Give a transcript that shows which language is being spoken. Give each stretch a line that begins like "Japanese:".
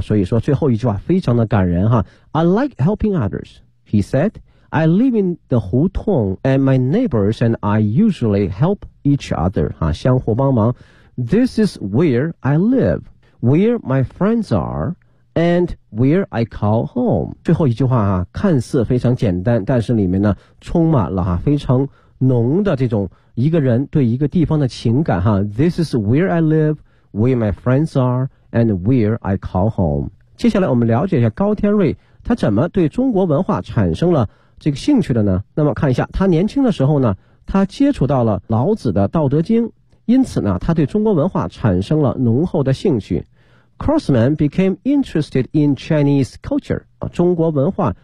Chinese: 所以说最后一句话非常的感人哈，
English: I like helping others he said， I live in the 胡同 and my neighbors and I usually help each other 哈，
Chinese: 相互帮忙。
English: This is where I live， where my friends areAnd where I call home。
Chinese: 最后一句话啊看似非常简单，但是里面呢充满了、啊、非常浓的这种一个人对一个地方的情感哈。
English: This is where I live, where my friends are, and where I call home。
Chinese: 接下来我们了解一下高天瑞他怎么对中国文化产生了这个兴趣的呢。那么看一下他年轻的时候呢，他接触到了老子的道德经，因此呢他对中国文化产生了浓厚的兴趣。
English: Crossman became interested in Chinese culture，
Chinese: 中国文化。